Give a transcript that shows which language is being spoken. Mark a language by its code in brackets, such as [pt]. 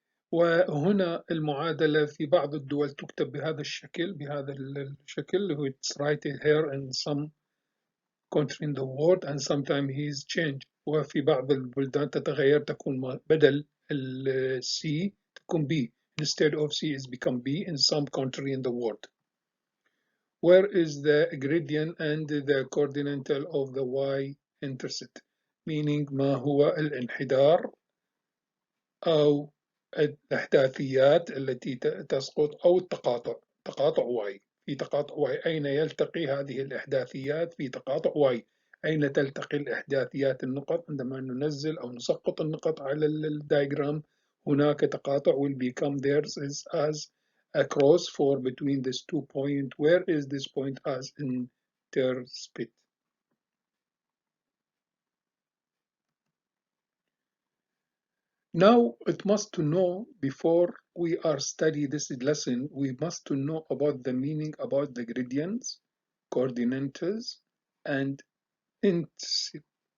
[ar] وهنا المعادلة في بعض الدول تكتب بهذا الشكل اللي [en] it's right here in some country in the world and sometimes he is changed. [ar] وفي بعض البلدان تتغير تكون بدل ال C تكون B. [en] Instead of C is become B in some country in the world. Where is the gradient and the coordinate of the y-intercept? [ar] Meaning ما هو الانحدار أو الأحداثيات التي تسقط أو تقاطع y. في تقاطع y أين يلتقي هذه الإحداثيات؟ في تقاطع y. أين تلتقي الإحداثيات النقط؟ عندما ننزل أو نسقط النقط على الدايجرام هناك تقاطع [en] will become theirs as a cross for between these 2 points. Where is this point as intercept? Now it must to know before we are study this lesson, we must to know about the meaning about the gradients, coordinates, and intercept.